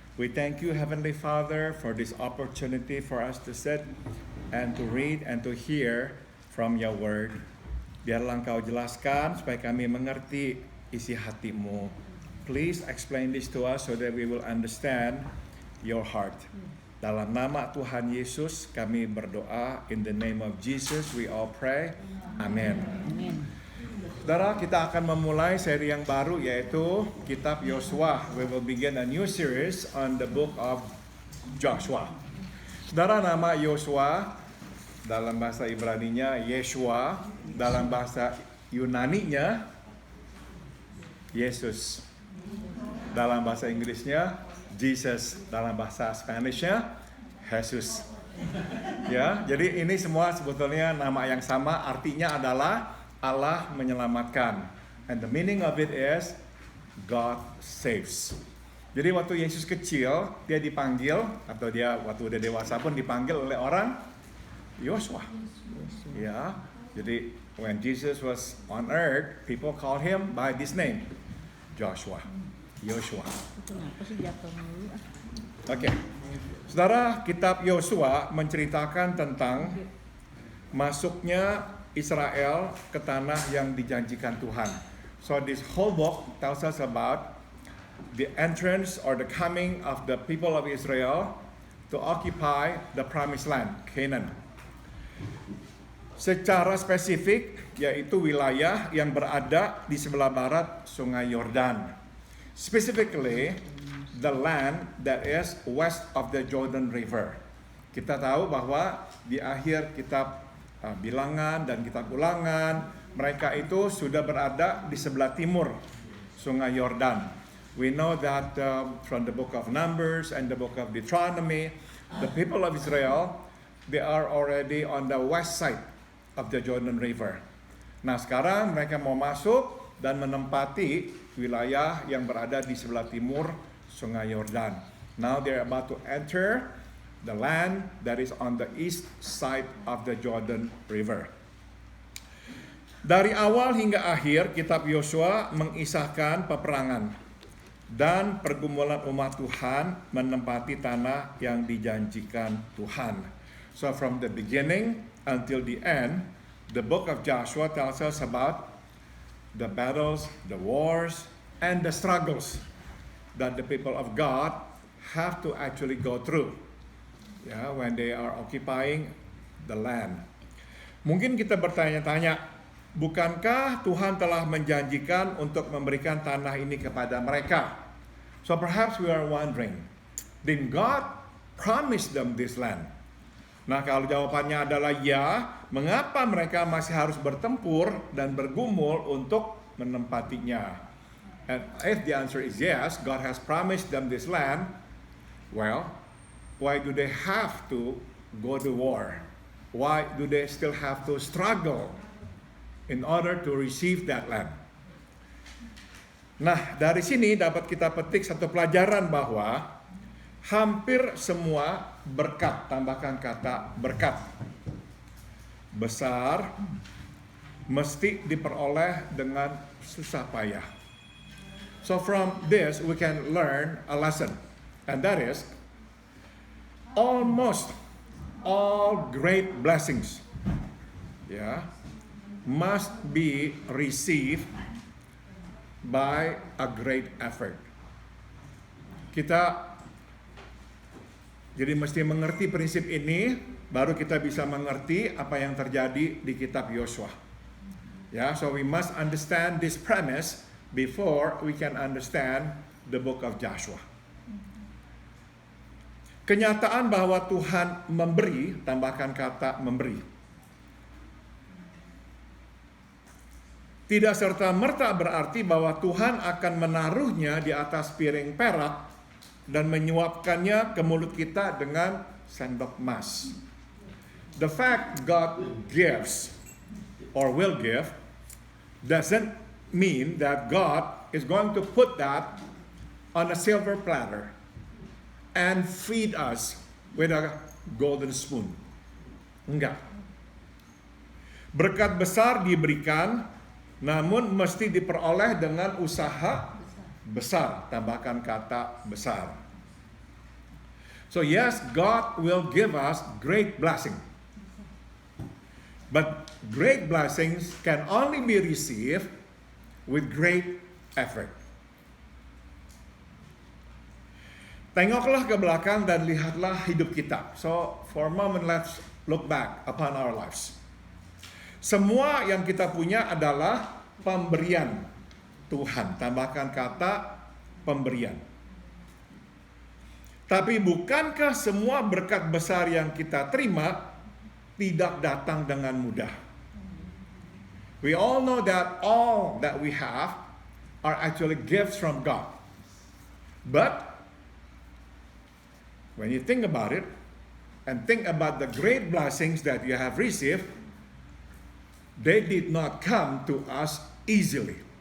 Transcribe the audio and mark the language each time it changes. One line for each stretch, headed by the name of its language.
English: We thank you, Heavenly Father, for this opportunity for us to sit and to read and to hear from your word.
Indonesian: Biarlah Engkau jelaskan supaya kami mengerti isi hati-Mu.
English: Please explain this to us so that we will understand your heart.
Indonesian: Dalam nama Tuhan Yesus kami berdoa.
English: In the name of Jesus we all pray.
Indonesian: Amin. Saudara, kita akan memulai seri yang baru yaitu Kitab Yosua.
English: We will begin a new series on the book of Joshua.
Indonesian: Saudara, nama Yosua dalam bahasa Ibraninya Yeshua, dalam bahasa Yunaninya Yesus, dalam bahasa Inggrisnya Jesus, dalam bahasa Spanishnya Jesus. Ya, jadi ini semua sebetulnya nama yang sama, artinya adalah Allah menyelamatkan.
English: And the meaning of it is God saves.
Indonesian: Jadi waktu Yesus kecil, dia dipanggil, atau dia waktu dia dewasa pun dipanggil oleh orang Yosua. Ya, jadi
English: when Jesus was on earth, people called him by this name, Joshua.
Indonesian: Yosua. Oke. Saudara, kitab Yosua menceritakan tentang masuknya Israel ke tanah yang dijanjikan Tuhan.
English: So this whole book tells us about the entrance or the coming of the people of Israel to occupy the promised land, Canaan.
Indonesian: Secara spesifik, yaitu wilayah yang berada di sebelah barat Sungai Yordan.
English: Specifically, the land that is west of the Jordan River.
Indonesian: Kita tahu bahwa di akhir kitab Bilangan dan kitab Ulangan, mereka itu sudah berada di sebelah timur Sungai Yordan.
English: We know that from the book of Numbers and the book of Deuteronomy, the people of Israel, they are already on the west side of the Jordan River.
Indonesian: Nah, sekarang mereka mau masuk dan menempati wilayah yang berada di sebelah timur Sungai Yordan.
English: Now they're about to enter the land that is on the east side of the Jordan River.
Indonesian: Dari awal hingga akhir, kitab Yosua mengisahkan peperangan dan pergumulan umat Tuhan menempati tanah yang dijanjikan Tuhan.
English: So from the beginning until the end, the book of Joshua tells us about the battles, the wars, and the struggles that the people of God have to actually go through, when they are occupying the land.
Indonesian: Mungkin kita bertanya-tanya, bukankah Tuhan telah menjanjikan untuk memberikan tanah ini kepada mereka?
English: So perhaps we are wondering, did God promise them this land?
Indonesian: Nah, kalau jawabannya adalah ya, mengapa mereka masih harus bertempur dan bergumul untuk menempatinya?
English: And if the answer is yes, God has promised them this land, well, why do they have to go to war? Why do they still have to struggle in order to receive that land?
Indonesian: Nah, dari sini dapat kita petik satu pelajaran bahwa hampir semua berkat, tambahkan kata berkat, besar mesti diperoleh dengan susah payah.
English: So from this we can learn a lesson, and that is almost all great blessings must be received by a great effort.
Indonesian: Kita jadi mesti mengerti prinsip ini, baru kita bisa mengerti apa yang terjadi di kitab Yosua.
English: So we must understand this premise before we can understand the book of Joshua.
Indonesian: Kenyataan bahwa Tuhan memberi, tambahkan kata memberi. tidak serta-merta berarti bahwa Tuhan akan menaruhnya di atas piring perak dan menyuapkannya ke mulut kita dengan sendok emas.
English: The fact God gives or will give doesn't mean that God is going to put that on a silver platter and feed us with a golden spoon.
Indonesian: Enggak. Berkat besar diberikan, namun mesti diperoleh dengan usaha besar. Tambahkan kata besar.
English: So yes, God will give us great blessing. But great blessings can only be received with great effort.
Indonesian: Tengoklah ke belakang dan lihatlah hidup kita.
English: So for a moment let's look back upon our lives.
Indonesian: Semua yang kita punya adalah pemberian Tuhan. Tambahkan kata pemberian. Tapi bukankah semua berkat besar yang kita terima tidak datang dengan mudah?
English: We all know that all that we have are actually gifts from God. But when you think about it, and think about the great blessings that you have received, they did not come to us easily.